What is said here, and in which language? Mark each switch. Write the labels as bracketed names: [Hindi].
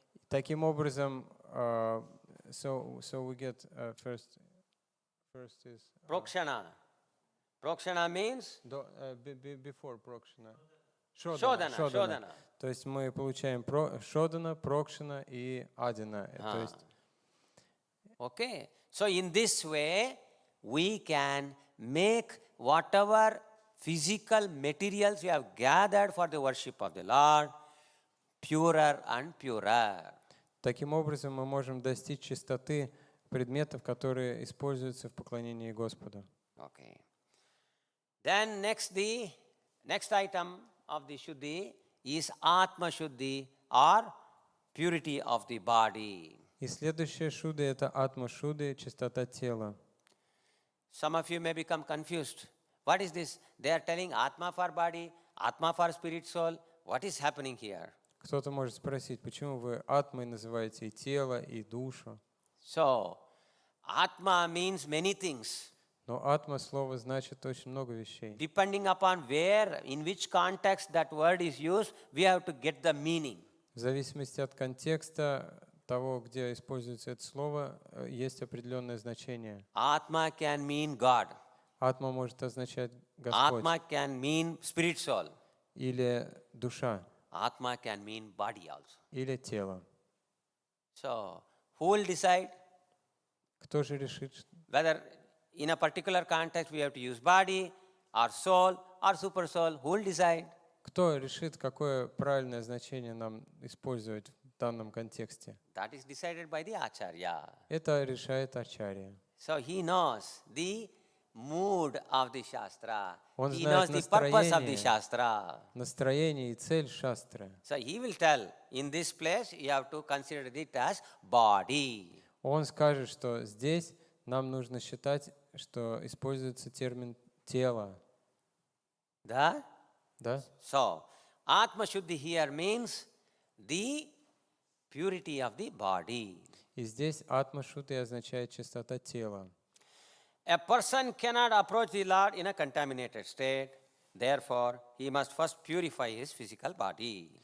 [Russian] Таким образом, [English] so we get first is Prokshana. Prokshana means before прокшана. Shodhana. [Russian] То есть мы получаем шодана, прокшана и адина. То есть [English] Okay. So in this way, we can make whatever physical materials we have gathered for the worship of the Lord purer and purer. [Russian] Таким образом мы можем достичь чистоты предметов, которые используются в поклонении Господу. [English] Okay. Then next item of the Shuddhi is Atma Shuddhi or purity of the body. [Russian] И следующая шудда это атма шудды, чистота тела. [English] Some of you may become confused. What is this? They are telling Atma for body, Atma for spirit soul. What is happening here? [Russian] Кто-то может спросить, почему вы атмой называете и тело, и душу? [English] So, Atma means many things. [Russian] Но атма слово значит очень много вещей. [English] Depending upon where, in which context that word is used, we have to get the meaning. [Russian] В зависимости от контекста того, где используется это слово, есть определенное значение. [English] Atma can mean God. [Russian] Атма может означать Господь [English] Atma can mean spirit soul. [Russian] или душа, [English] Atma can mean body also. [Russian] или тело. [English] So, who will decide [Russian] Кто же решит, [English] whether in a particular context we have to use body or soul or super soul? Who will decide? [Russian] кто решит, какое правильное значение нам использовать в данном контексте? [English] That is decided by the Acharya. [Russian] Это решает Ачарья. [English] So he knows the mood of the Shastra. [Russian] Он [English] He [Russian] знает [English] knows the purpose of the [Russian] настроение, [English] Shastra. [Russian] настроение и цель шастры. [English] So he will tell, in this place you have to consider it as body. [Russian] Он скажет, что здесь нам нужно считать, что используется термин «тело». Да? Да? [English] So, Atma Shuddhi here means the purity of the body. [Russian] И здесь атма-шуddhi означает чистота тела. [English] A person cannot approach the Lord in a contaminated state. Therefore, he must first purify his physical body.